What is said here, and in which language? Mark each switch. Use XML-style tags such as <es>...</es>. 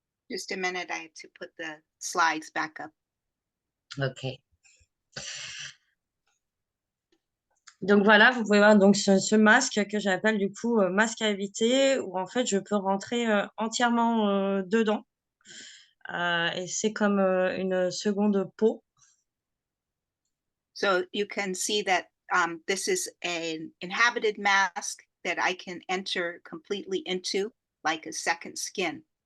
<en>Just a minute, I have to put the slides back up. OK.</en> <fr>Donc voilà, vous pouvez voir donc ce masque que j'appelle du coup masque à éviter, où en fait je peux rentrer entièrement dedans. Et c'est comme une seconde peau.</fr> <en>So you can see that this is an inhabited mask that I can enter completely into, like a second skin.</en>